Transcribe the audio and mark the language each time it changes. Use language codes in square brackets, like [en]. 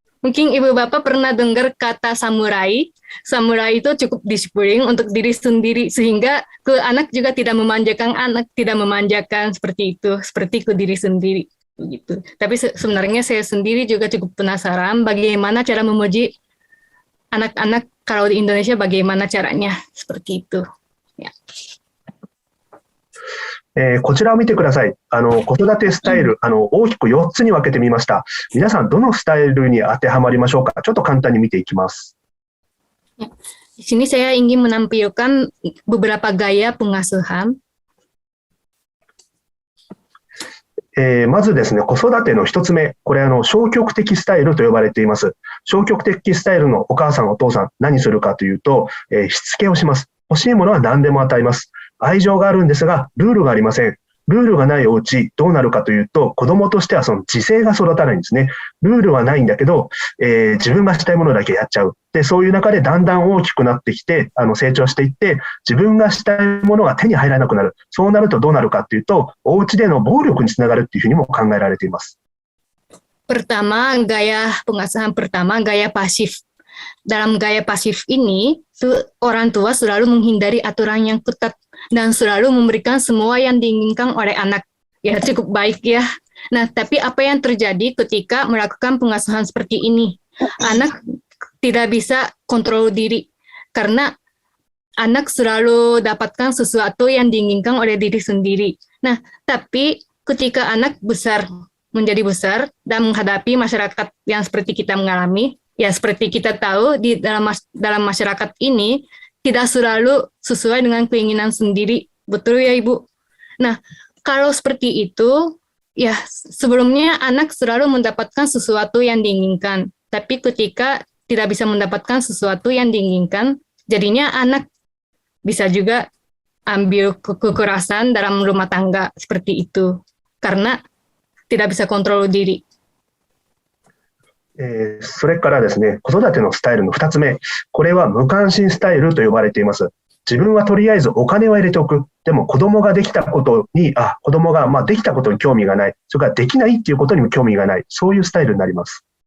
[id] Mungkin ibu bapak pernah dengar kata samurai. Samurai itu cukup disiplin untuk diri sendiri sehingga ke anak juga tidak memanjakan anak, tidak memanjakan seperti itu, seperti ke diri sendiri begitu. Tapi sebenarnya saya sendiri juga cukup penasaran bagaimana cara memuji anak-anak kalau di Indonesia, bagaimana caranya seperti itu. Ya. [ja] こちらを見てください。子育てスタイル、大きく4つに分けてみました。皆さん、どのスタイルに当てはまりましょうか。ちょっと簡単に見ていきます。 [id] Di sini saya ingin menampilkan beberapa gaya pengasuhan. [ja] まずですね、子育ての一つ目、これ消極的スタイルと呼ばれています。消極的スタイルのお母さん、お父さん、何するかというと、しつけをします。欲しいものは何でも与えます。愛情があるんですが、ルールがありません。ルールがないお家、どうなるかというと、子供としてはその自制が育たないんですね。ルールはないんだけど、自分がしたいものだけやっちゃう。で、そういう中でだんだん大きくなってきて、成長していって、自分がしたいものが手に入らなくなる。そうなるとどうなるかというと、お家での暴力につながるっていうふうにも考えられています。 [id] Pertama, gaya pengasuhan pertama, gaya pasif. Dalam gaya pasif ini, orang tua selalu menghindari aturan yang ketat dan selalu memberikan semua yang diinginkan oleh anak. Ya, cukup baik ya. Nah, tapi apa yang terjadi ketika melakukan pengasuhan seperti ini? Anak tidak bisa kontrol diri karena anak selalu dapatkan sesuatu yang diinginkan oleh diri sendiri. Nah, tapi ketika anak menjadi besar dan menghadapi masyarakat yang seperti kita mengalami, ya seperti kita tahu di dalam masyarakat ini tidak selalu sesuai dengan keinginan sendiri, betul ya Ibu? Nah, kalau seperti itu, ya sebelumnya anak selalu mendapatkan sesuatu yang diinginkan, tapi ketika tidak bisa mendapatkan sesuatu yang diinginkan, jadinya anak bisa juga ambil kekerasan dalam rumah tangga seperti itu, karena tidak bisa kontrol diri. [ja] それからですね、子育てのスタイルの2つ目、これは無関心スタイルと呼ばれています。自分はとりあえずお金を入れておく。でも子供ができたことに、子供ができたことに興味がない。それからできないっていうことにも興味がない。そういうスタイルになります。